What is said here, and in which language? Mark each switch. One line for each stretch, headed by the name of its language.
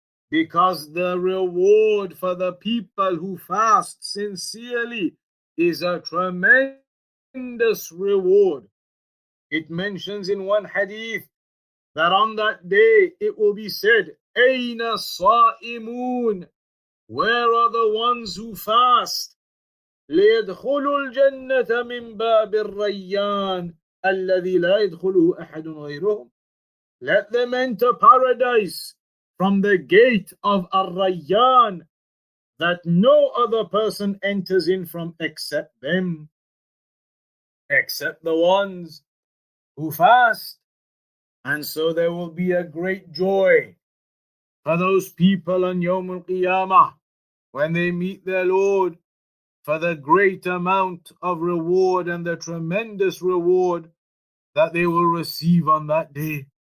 English: Because the reward for the people who fast sincerely is a tremendous reward. It mentions in one hadith that on that day it will be said,
Arabic: Aina Sa'imun,
English: where are the ones who fast?
Arabic: ليدخلوا الجنة من باب الريان الذي لا يدخله أحد غيرهم.
English: Let them enter paradise from the gate of Ar-Rayyan that no other person enters in from except them, except the ones who fast. And so there will be a great joy for those people on Yawm al-Qiyamah when they meet their Lord, for the great amount of reward and the tremendous reward that they will receive on that day.